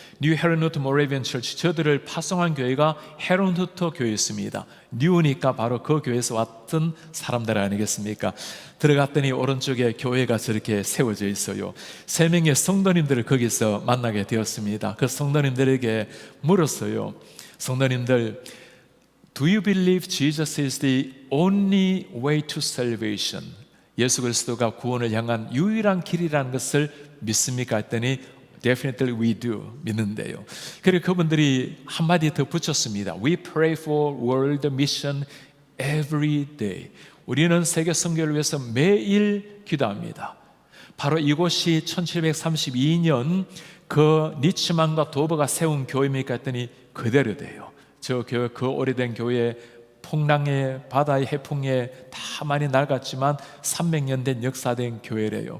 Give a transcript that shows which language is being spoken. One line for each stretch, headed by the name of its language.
Korean: 뉴 헤런후트 모라비안 처치, 저들을 파송한 교회가 헤런후트 교회였습니다. 뉴니까 바로 그 교회에서 왔던 사람들 아니겠습니까? 들어갔더니 오른쪽에 교회가 저렇게 세워져 있어요. 3명의 성도님들을 거기서 만나게 되었습니다. 그 성도님들에게 물었어요. 성도님들,
English: Do you believe Jesus is the only way to salvation?
Korean: 예수 그리스도가 구원을 향한 유일한 길이라는 것을 믿습니까? 했더니
English: Definitely we do.
Korean: 믿는데요. 그리고 그분들이 한마디 더 붙였습니다.
English: We pray for world mission every day.
Korean: 우리는 세계 선교를 위해서 매일 기도합니다. 바로 이곳이 1732년 그 니츠만과 도버가 세운 교회입니까? 했더니 그대로 돼요. 저 교회, 그 오래된 교회 풍랑에, 바다의 해풍에 다 많이 낡았지만 300년 된 역사된 교회래요.